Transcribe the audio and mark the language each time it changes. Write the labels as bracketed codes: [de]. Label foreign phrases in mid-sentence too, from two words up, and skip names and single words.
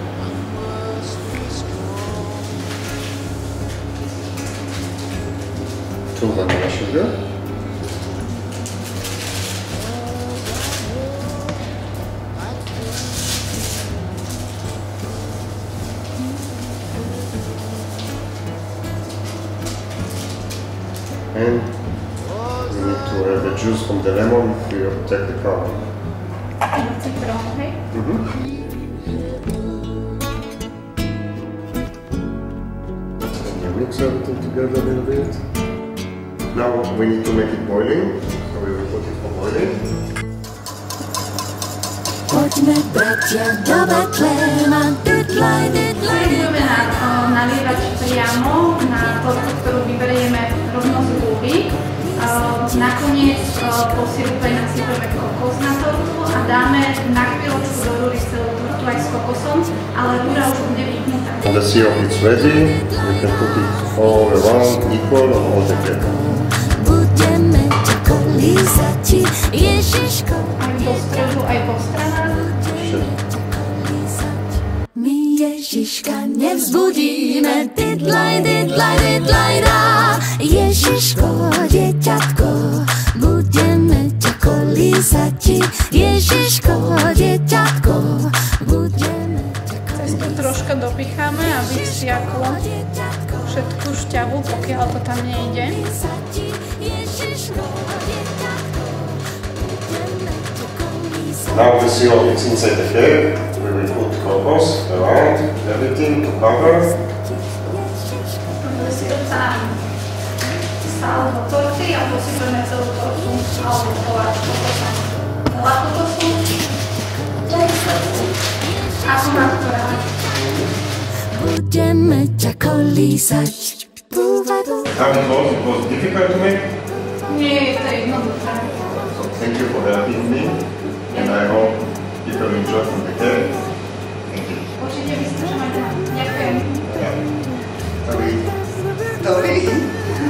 [en] Vanilla sugar, and we need to have the juice from the lemon to protect the color. And you mix everything together a little bit. Now we need to make it boiling, so we will put it for boiling. [sk] Poďme bratia do Betlema, Budeme nalievať priamo na tortu, ktorú vyberieme rovno z húby. Nakoniec po sirupe nasypeme kokos na tortu a dáme na chvíľočku do rúry celú tortu aj s kokosom, ale rúra už bude vypnutá. [en] When the syrup is ready, we can put it all around equal on all the cake. [sk] budeme ťa kolízati, Ježiško. Aj do stredu, aj po stranách. My Ježiška nevzbudíme, didlaj, didlaj, didlaj, dá. Ježiško, dieťatko, budeme ťa kolízati, Ježiško, dieťatko, budeme ťa kolízati. Cesto troška dopicháme, aby vsiaklo všetku šťavu, pokiaľ to tam nejde. [en] Now the syrup is inside the cake. We will put kokos around everything to cover. [sk] Syrup sa nám stál do torty a posypeme celú tortu alebo koláč kokosa. Veľa kokosu. Ako má ktorá. Budeme ťa kolízať. [en] How it was difficult to make? [sk] Nie je to jednoduché. [en] So thank you for helping me, and I hope people enjoy from the cake. Thank you. [sk] Určite vyskúšame to. Ďakujem. [en] Yeah. Sorry.